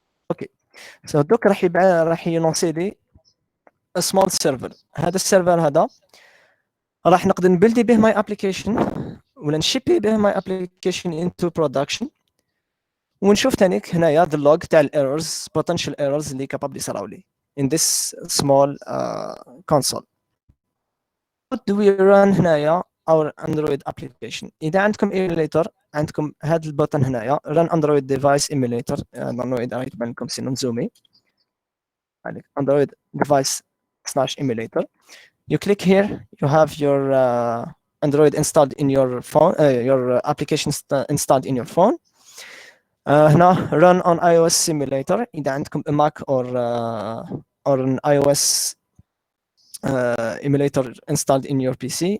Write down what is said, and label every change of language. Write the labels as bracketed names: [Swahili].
[Arabic] اوكي سو دوك راح ينونسي لي سمول سيرفر. هذا السيرفر هذا راح نقدر نبلدي به ماي ابليكيشن ولا نشيبي به ماي ابليكيشن انتو برودكشن ونشوف تانيك هنايا [English] the log [Arabic] تاع الايرورز [English] potential errors [Arabic] اللي [English] capable [Arabic] يصراو لي [English] in this small console. What do we run [Arabic] هنايا [English] our Android application؟ [Arabic] إذا عندكم [English] emulator [Arabic] عندكم هذا البوتن هنايا [English] run Android device emulator. [Arabic] نظن إذا يبان لكم سي نزومي عليك [English] Android device / emulator. You click here, you have your Android installed in your phone, your application installed in your phone. [Arabic] هنا [English] run on iOS simulator [Arabic] إذا عندكم [English] a Mac or an iOS emulator installed in your PC.